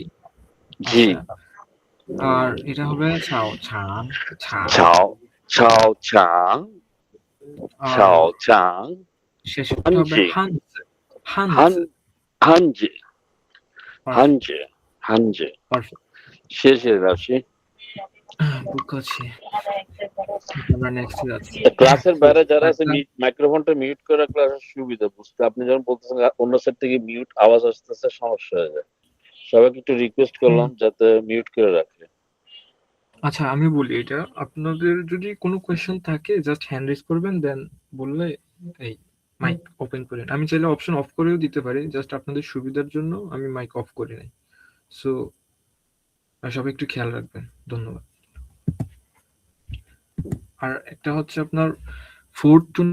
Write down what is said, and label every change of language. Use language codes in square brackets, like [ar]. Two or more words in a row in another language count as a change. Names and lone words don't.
[bn] জি আচ্ছা আর এটা হবে ছাও ছাং ছাং ছাও ছাও চাং আর ছাও চাং শেষেরটা হবে হানজি হানজু হান হানজু হানজি পারফেক্ট হানজি হানজি パーフェクト。 [zh] 谢谢老师不客气。 [bn] আমরা নেক্সট যাচ্ছি ক্লাসের তো বাইরে যারা আছে একটা মাইক্রোফোনটা মিউট করে ক্লাসের সুবিধা বুঝতে আপনি যখন বলতেছেন অন্য সাইড থেকে মিউট আওয়াজ আসতেছে সমস্যা হয়ে যায় সবাইকে একটু রিকোয়েস্ট করলাম যাতে মিউট করে রাখে আচ্ছা আমি বলি এটা আপনাদের যদি কোনো কোয়েশ্চেন থাকে [en] just hand raise [bn] করবেন দেন বললে এই [en] mic open [bn] করেন আমি চাইলে [en] option off [bn] করেও দিতে পারি জাস্ট আপনাদের সুবিধার জন্য আমি [en] mic off [bn] করে নাই সো সবাই একটু খেয়াল রাখবেন ধন্যবাদ আর একটা হচ্ছে আপনার [en] fourth tone